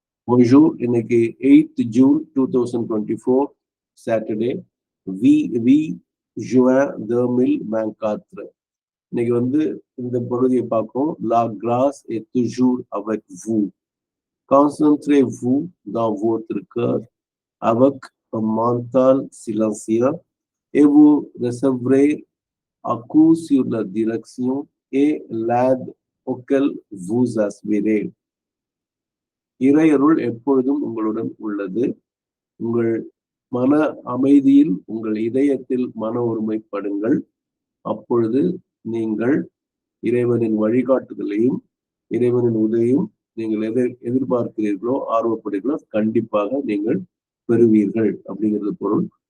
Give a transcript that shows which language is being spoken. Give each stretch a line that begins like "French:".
French: Bonjour,
Tamil: இன்னைக்கு
English: 8th June 2024 Saturday.
French: வி juin 2024.
Tamil: இன்னைக்கு வந்து இந்த பகுதியை பார்ப்போம்.
French: La grâce est toujours avec vous. Concentrez-vous dans votre cœur avec un mental silencieux et vous recevrez à coup sur la direction et l'aide auquel vous aspirez.
Tamil: இறையருள் எப்பொழுதும் உங்களுடன் உள்ளது. உங்கள் மன அமைதியில் உங்கள் இதயத்தில் மன ஒருமைப்படுங்கள். அப்பொழுது நீங்கள் இறைவனின் வழிகாட்டுதலையும் இறைவனின் உதவியும் நீங்கள் எதிர்பார்க்கிறீர்களோ ஆர்வப்படுகிறீர்களோ கண்டிப்பாக நீங்கள் பெறுவீர்கள் அப்படிங்கிறது பொருள்.